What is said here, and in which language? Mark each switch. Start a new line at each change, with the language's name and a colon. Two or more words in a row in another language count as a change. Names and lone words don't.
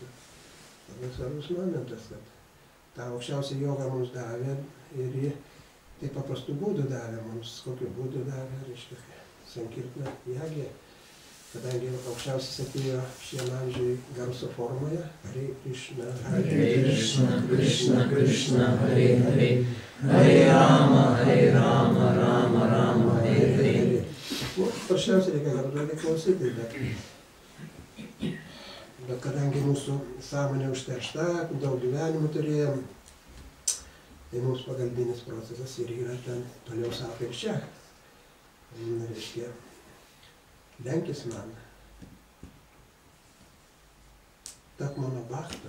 Lithuanian: Labai svarbus momentas, kad tą aukščiausią jogą mums davė ir jį taip paprastų būdų davė mums. Kokiu būdu davė, reiškia,
Sanskrit: सङ्कीर्तन यज्ञ.
Lithuanian: Kadangi aukščiausias atėjo šiam amžiui garso formoje,
Sanskrit: हरे कृष्ण कृष्ण कृष्ण हरे हरे हरे राम राम राम हरे हरे.
Lithuanian: Paprasčiausiai reikia garduoti klausyti, bet kadangi mūsų sąmonė užteršta, daug gyvenimų turėjom, tai mums pagalbinis procesas ir yra ten toliau sako ir čia. Reiškia, lenkis man, tap mano bhakta.